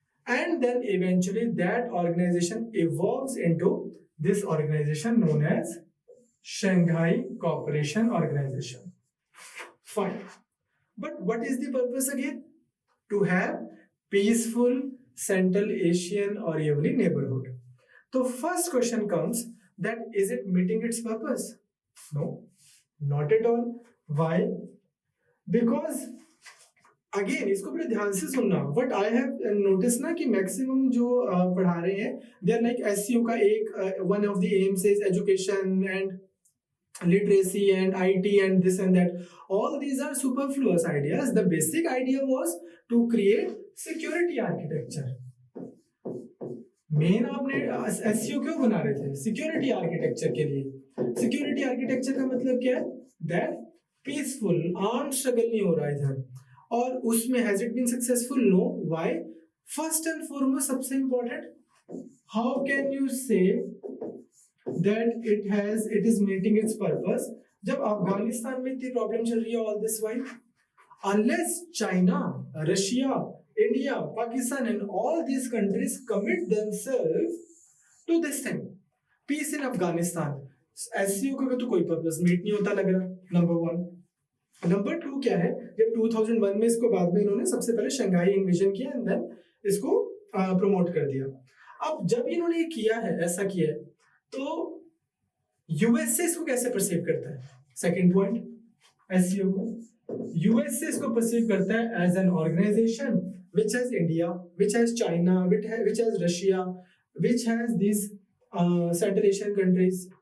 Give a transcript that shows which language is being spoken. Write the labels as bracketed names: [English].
[English] And then eventually that organization evolves into this organization known as Shanghai Cooperation Organization. Fine. But what is the purpose again? To have peaceful Central Asian or every neighborhood. So first question comes that is it meeting its purpose? No, not at all. Why? [Hindi] Because again इसको बड़े ध्यान से सुनना. [English] but I have notice [Hindi] ना कि maximum जो पढ़ा रहे हैं [English] They are like SEO का एक one of the aims is education and literacy and IT and this and that. All these are superfluous ideas. The basic idea was to create security architecture. [Hindi] Main आपने SEO क्यों बना रहे थे? Security architecture के लिए. Security architecture का मतलब क्या है? [English] that peaceful arm struggle [Hindi] नहीं हो रहा इधर. और उसमें [English] Has it been successful? No. Why? First and foremost [Hindi] सबसे इंपॉर्टेंट, [English] how can you say that it is meeting its purpose [Hindi] जब अफगानिस्तान में इतनी प्रॉब्लम चल रही है [English] all this while? Unless China, Russia, India, Pakistan and all these countries commit themselves to this thing, peace in Afghanistan, [Hindi] SCO का तो कोई पर्पस मीट नहीं होता लग रहा. नंबर 1. नंबर 2 क्या है? जब 2001 में इसको बाद में इन्होंने सबसे पहले शंघाई इन्विजन किया एंड देन इसको प्रमोट कर दिया. अब जब इन्होंने किया है, ऐसा किया है, तो यूएसए इसको कैसे परसीव करता है? [English] second point, SCO [Hindi] को यूएसए इसको परसीव करता है [English] As an organization which has India, which has China, which has Russia, which has this central Asian countries.